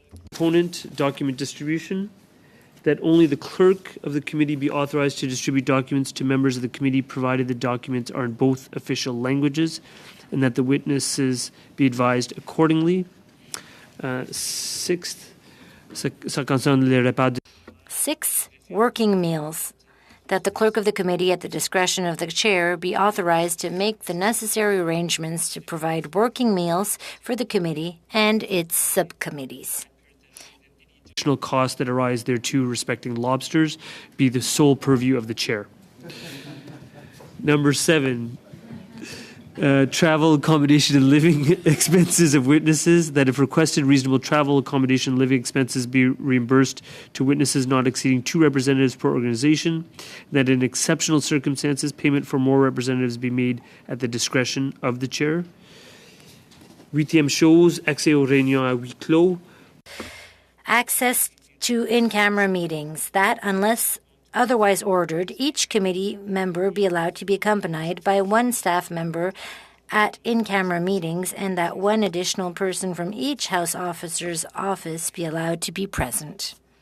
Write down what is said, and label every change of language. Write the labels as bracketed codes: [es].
[en] component document distribution, that only the clerk of the committee be authorized to distribute documents to members of the committee provided the documents are in both official languages, and that the witnesses be advised accordingly. Sixth, [fr] ça concerne les repas de [en] 6 working meals, that the clerk of the committee at the discretion of the chair be authorized to make the necessary arrangements to provide working meals for the committee and its subcommittees. additional costs that arise thereto respecting lobsters be the sole purview of the chair. Number 7, travel, accommodation, and living expenses of witnesses, that if requested, reasonable travel, accommodation, and living expenses be reimbursed to witnesses not exceeding 2 representatives per organization, that in exceptional circumstances, payment for more representatives be made at the discretion of the chair. [fr] Huitième chose, accès aux réunions à huis clos. [en] Access to in-camera meetings, that unless otherwise ordered, each committee member be allowed to be accompanied by 1 staff member at in-camera meetings, and that 1 additional person from each House officer's office be allowed to be present.